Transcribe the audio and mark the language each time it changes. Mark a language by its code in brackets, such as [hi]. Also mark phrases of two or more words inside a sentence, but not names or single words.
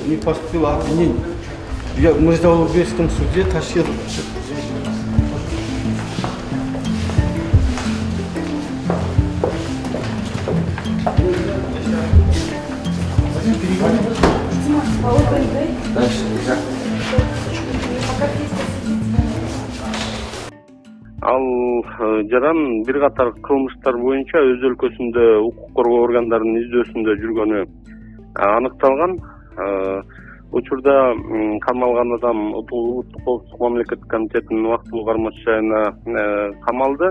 [ru] Не поступило обвинение. Мы в Улугбекском суде Ташкент. Дальше нельзя. [ky] Ал жаран бир катар кылмыштар боюнча өз өлкөсүндө укук коргоо органдарынын издөөсүндө жүргөнү аныкталган. Учурда камалган адам Улуттук коопсуздук мамлекеттик комитетинин убактылуу кармоочу жайына камалды.